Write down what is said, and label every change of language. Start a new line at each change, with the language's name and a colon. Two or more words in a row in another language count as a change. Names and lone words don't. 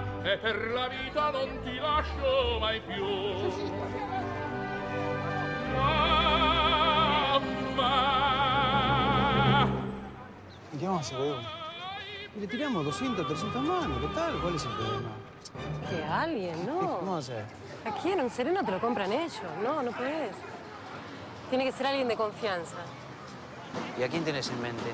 Italian: e per la vita non ti lascio mai più. Mamma.
Spanish: ¿Y qué vamos a hacer, boludo? Y le tiramos 200, 300 manos, ¿qué tal? ¿Cuál es el problema? Que alguien, ¿no? ¿Cómo va a ser? ¿A quién? Un sereno te lo compran ellos. No, no puedes. Tiene que ser alguien de confianza. ¿Y a quién tenés en mente?